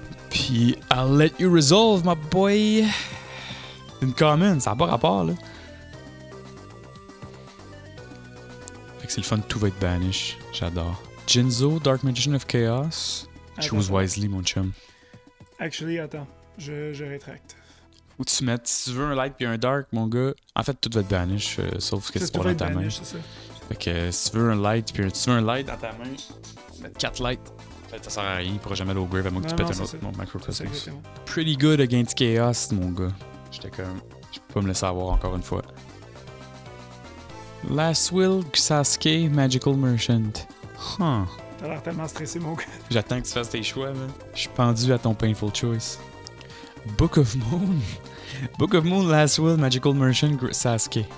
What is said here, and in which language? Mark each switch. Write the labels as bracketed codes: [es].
[fr] Puis, [en] I'll let you resolve, my boy. [fr] Une common, ça n'a pas rapport, là. Fait que c'est le fun, tout va être banish. J'adore. [en] Jinzo, Dark Magician of Chaos. Choose wisely, [fr] mon chum. Actually, attends. Je rétracte. Faut que tu mettes, si tu veux un light puis un dark, mon gars, en fait, tout va être banish, sauf que c'est pas dans ta main. Fait que si tu veux un light puis tu veux un light dans ta main, mettre 4 lights. En fait, ça sert à rien, il pourra jamais aller au grave à moins que tu pètes un autre Macrocosmos. [en] Pretty good against Chaos, [fr] mon gars. J'étais comme, je peux pas me laisser avoir encore une fois. [en] Last Will, Sasuke, Magical Merchant. [fr] T'as l'air tellement stressé, mon gars. J'attends que tu fasses tes choix, man. Je suis pendu à ton Painful Choice. [en] Book of Moon. Book of Moon, Last Will, Magical Merchant, Sasuke.